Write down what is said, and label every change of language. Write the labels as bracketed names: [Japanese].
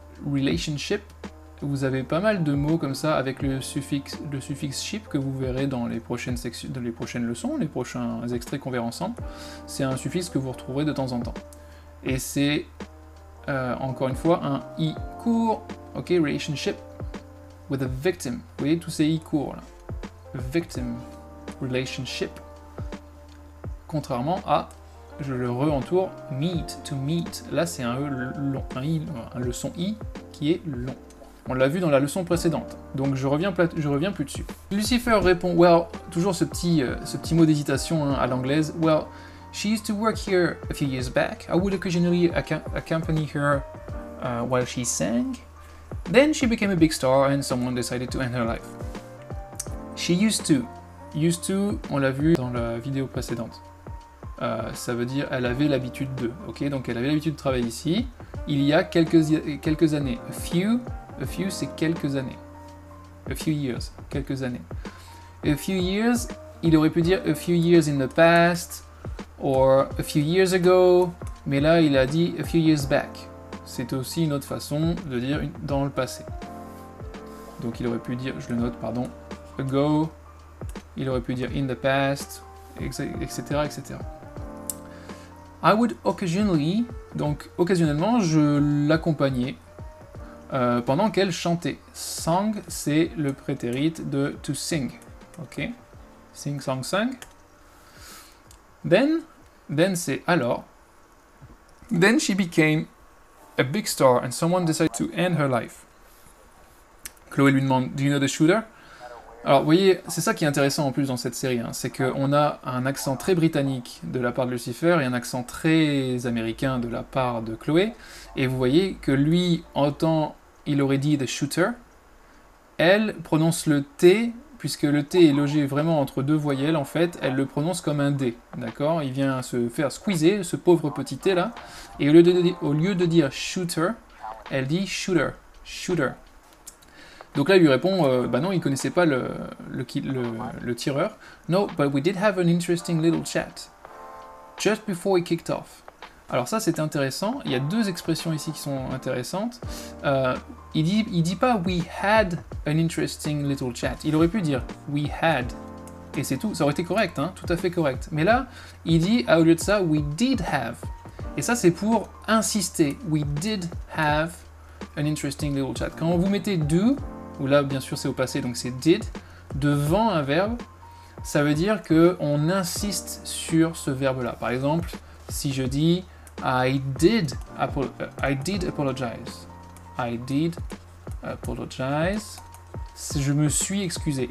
[French] Relationship, vous avez pas mal de mots comme ça avec le suffixe ship que vous verrez dans les prochaines leçons, les prochains extraits qu'on verra ensemble. C'est un suffixe que vous retrouverez de temps en temps. Et c'est, encore une fois, un i court, ok? [English] Relationship with a victim. [French] Vous voyez tous ces i courts là. Victim, relationship. Contrairement à, je le re-entoure, meet, to meet. Là, c'est un E long, le son I qui est long. On l'a vu dans la leçon précédente, donc je reviens plus dessus. Lucifer répond, well, toujours ce petit mot d'hésitation hein, à l'anglaise, [English] well, she used to work here a few years back. I would occasionally accompany her while she sang. Then she became a big star and someone decided to end her life. She used to. [French] Used to, on l'a vu dans la vidéo précédente. Ça veut dire elle avait l'habitude de, ok? Donc elle avait l'habitude de travailler ici, il y a quelques années. A few c'est quelques années. A few years, quelques années. A few years, il aurait pu dire [English] a few years in the past, or a few years ago, [French] mais là il a dit [English] a few years back. [French] C'est aussi une autre façon de dire dans le passé. Donc il aurait pu dire, je le note, pardon, ago, il aurait pu dire in the past, etc., etc. [English] I would occasionally, [French] donc occasionnellement, je l'accompagnais pendant qu'elle chantait. Sang, c'est le prétérit de to sing. Ok? Sing, song, sang. Then c'est alors. [English] Then she became a big star and someone decided to end her life. [French] Chloé lui demande, [English] do you know the shooter? [French] Alors, vous voyez, c'est ça qui est intéressant en plus dans cette série, hein, c'est qu'on a un accent très britannique de la part de Lucifer et un accent très américain de la part de Chloé, et vous voyez que lui, il aurait dit « the shooter », elle prononce le T puisque le T est logé vraiment entre deux voyelles, en fait, elle le prononce comme un D, d'accord? Il vient se faire squeezer, ce pauvre petit T là, et au lieu de dire shooter, elle dit shooter, shooter. Donc là, il lui répond, bah non, il connaissait pas le tireur. [English] No, but we did have an interesting little chat, just before he kicked off. [French] Alors ça, c'est intéressant. Il y a deux expressions ici qui sont intéressantes. Il dit pas [English] we had an interesting little chat. [French] Il aurait pu dire [English] we had. [French] Et c'est tout. Ça aurait été correct, hein, tout à fait correct. Mais là, il dit, au lieu de ça, [English] we did have. [French] Et ça, c'est pour insister. [English] We did have an interesting little chat. [French] Quand vous mettez do, ou là, bien sûr, c'est au passé, donc c'est did, devant un verbe, ça veut dire qu'on insiste sur ce verbe-là. Par exemple, si je dis [English] I did apologize. I did apologize. [French] Je me suis excusé.